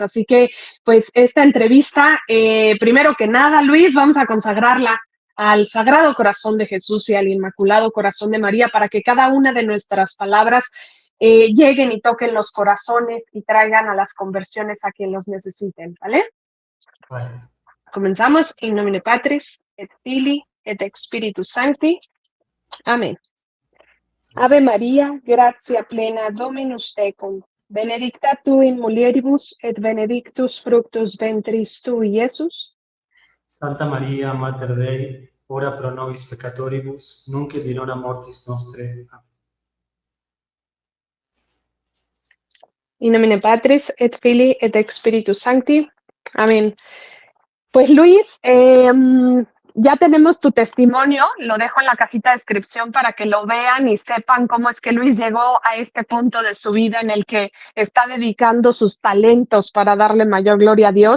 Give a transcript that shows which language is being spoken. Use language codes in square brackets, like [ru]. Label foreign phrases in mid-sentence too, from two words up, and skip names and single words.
[es] Así que, pues, esta entrevista, primero que nada, Luis, vamos a consagrarla al Sagrado Corazón de Jesús y al Inmaculado Corazón de María para que cada una de nuestras palabras lleguen y toquen los corazones y traigan a las conversiones a quien los necesiten, ¿vale? Vale. Comenzamos. [la] In nomine Patris, et Filii, et Spiritus Sancti. [es] Amén. [la] Ave María, gratia plena, Dominus tecum, benedicta tu in mulieribus, et benedictus fructus ventris tui, Iesus. Santa María, Mater Dei, ora pro nobis peccatoribus, nunc et in hora mortis nostre. [es] Amén. [la] In nomine Patris, et Filii, et Spiritus Sancti. [es] Amén. Pues Luis, ya tenemos tu testimonio, lo dejo en la cajita de descripción para que lo vean y sepan cómo es que Luis llegó a este punto de su vida en el que está dedicando sus talentos para darle mayor gloria a Dios.